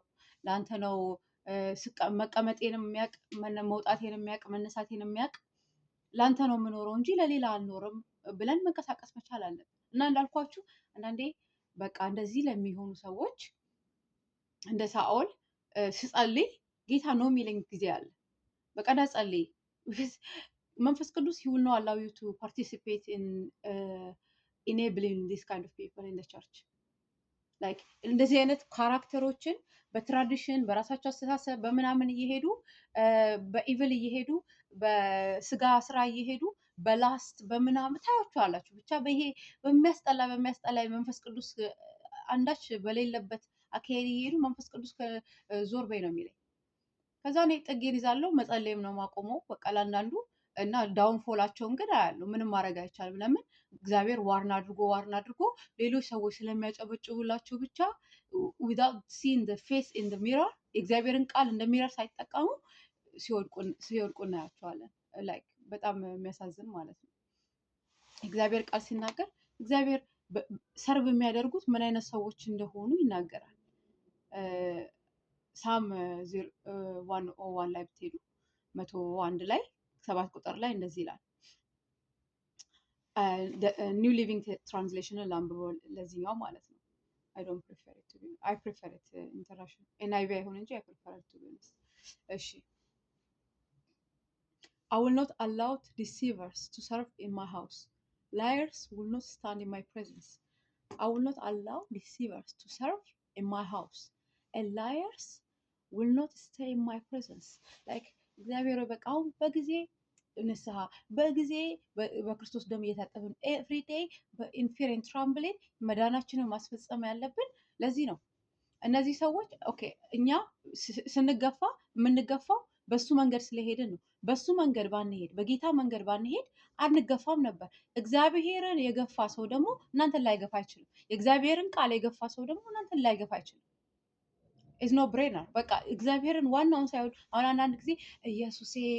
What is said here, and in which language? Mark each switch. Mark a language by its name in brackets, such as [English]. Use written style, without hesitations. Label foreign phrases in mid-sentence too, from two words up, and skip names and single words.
[Amharic] ለአንተ ነው መቀመጤንም የሚያውቅ መውጣቴንም የሚያውቅ መነሳቴንም የሚያውቅ ለአንተ ነው የምኖረው እንጂ ለሌላ አልኖርም ብለን መንቀሳቀስ መቻል አለን። እና እንዳልኳችሁ አንዳንዴ በቃ እንደዚህ ለሚሆኑ ሰዎች እንደ ሳኦል ስጸልይ ጌታ ነው የሚለኝ ጊዜ አለ። በቃ ና ጸልይ። መንፈስ ቅዱስ [English] he will not allow you to participate in enabling this kind of people in the church. [Amharic] ላይክ እንደዚህ አይነት ካራክተሮችን በትራዲሽን በራሳቸው አስተሳሰብ በምናምን እየሄዱ በኢቭል እየሄዱ በስጋ ስራ እየሄዱ በላስት በምናምን ታያችኋላችሁ። ብቻ በይሄ በሚያስጠላ የመንፈስ ቅዱስ አንዳች በሌለበት አካሄድ እየሄዱ መንፈስ ቅዱስ ዞር በይ ነው የሚለኝ። ከዛ እኔ ጥጌን ይዛለሁ፣ መጸለይም ነው ማቆመው በቃ ለአንዳንዱ እና ዳውንፎላቸውን ግን አያለሁ። ምንም ማድረግ አይቻልም። ለምን እግዚአብሔር ዋርን አድርጎ ሌሎች ሰዎች ስለሚያጨበጭቡላቸው ብቻ [English] without seeing the face in the mirror [Amharic] የእግዚአብሔርን ቃል እንደ ሚረር ሳይጠቀሙ ሲወድቁ እናያቸዋለን። ላይክ በጣም የሚያሳዝን ማለት ነው። እግዚአብሔር ቃል ሲናገር እግዚአብሔር ሰርቭ የሚያደርጉት ምን አይነት ሰዎች እንደሆኑ ይናገራል። ሳም 101 ላይ ብትሄዱ 101 ላይ 7 ቁጥር ላይ እንደዚህ ይላል። ኒው ሊቪንግ ትራንስሌሽንን ላንብበው ለዚህኛው ማለት ነው። [English] I don't prefer it to be I prefer it international NIV [Amharic] አይሆን እንጂ [English] I prefer it to be honest። [Amharic] እሺ [English] I will not allow deceivers to serve in my house. Liars will not stand in my presence. I will not allow deceivers to serve in my house. And liars will not stay in my presence. [Amharic] Like እግዚአብሔር በቃው በጊዜ ንስሐ በጊዜ በክርስቶስ ደም እየታጠብን [English] every day in fear and trembling [Amharic] መዳናችንን ማስፈጸም ያለብን ለዚህ ነው። እነዚህ ሰዎች ኦኬ እኛ ስንገፋ የምንገፋው በሱ መንገድ ስለሄድን ነው። በሱ መንገድ ባንሄድ በጌታ መንገድ ባንሄድ አንገፋም ነበር። እግዚአብሔርን የገፋ ሰው ደግሞ እናንተን ላይገፋ አይችልም። የእግዚአብሔርን ቃል የገፋ ሰው ደግሞ እናንተን ላይገፋ አይችልም። [English] is no brainer። [Amharic] በቃ እግዚአብሔርን ዋናውን ሳይሆን አሁን አንዳንድ ጊዜ ኢየሱሴ